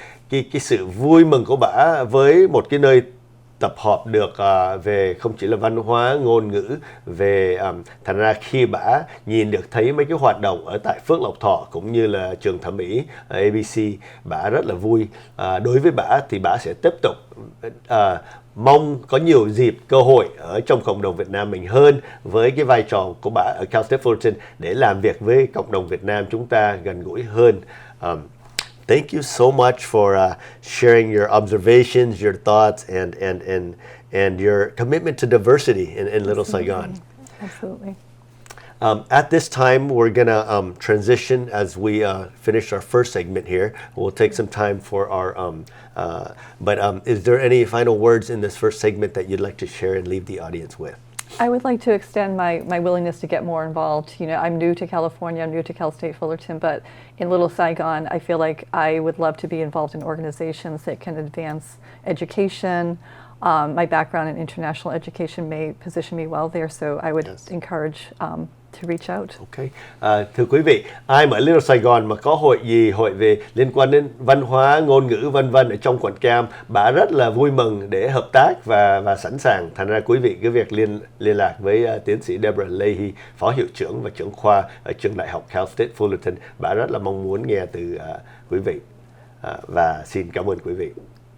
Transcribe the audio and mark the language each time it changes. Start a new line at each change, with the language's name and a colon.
Vietnamese: cái sự vui mừng của bà với một cái nơi tập hợp được về không chỉ là văn hóa, ngôn ngữ, về thành ra khi bà nhìn được thấy mấy cái hoạt động ở tại Phước Lộc Thọ cũng như là trường thẩm mỹ ABC, bà rất là vui. Đối với bà thì bà sẽ tiếp tục mong có nhiều dịp, cơ hội ở trong cộng đồng Việt Nam mình hơn, với cái vai trò của bà ở Cal State Fullerton để làm việc với cộng đồng Việt Nam chúng ta gần gũi hơn.
English: Thank you so much for sharing your observations, your thoughts, and your commitment to diversity in Little Saigon. Absolutely. At this time, we're going to transition as we finish our first segment here. We'll take some time for our, is there any final words in this first segment that you'd like to share and leave the audience with? I would like to extend my willingness to get more involved. You know, I'm new to California, I'm new to Cal State Fullerton, but in Little Saigon, I feel like I would love to be involved in organizations that can advance education. My background in international education may position me well there, so I would encourage to reach out. Okay.
Vietnamese: Thưa quý vị, ai mà ở Little Saigon mà có hội về liên quan đến văn hóa, ngôn ngữ vân vân ở trong quận Cam, bà rất là vui mừng để hợp tác và sẵn sàng. Thành ra quý vị cứ việc liên lạc với tiến sĩ Debra Leahy, phó hiệu trưởng và trưởng khoa ở trường đại học Cal State Fullerton. Bà rất là mong muốn nghe từ quý vị, và xin cảm ơn quý vị.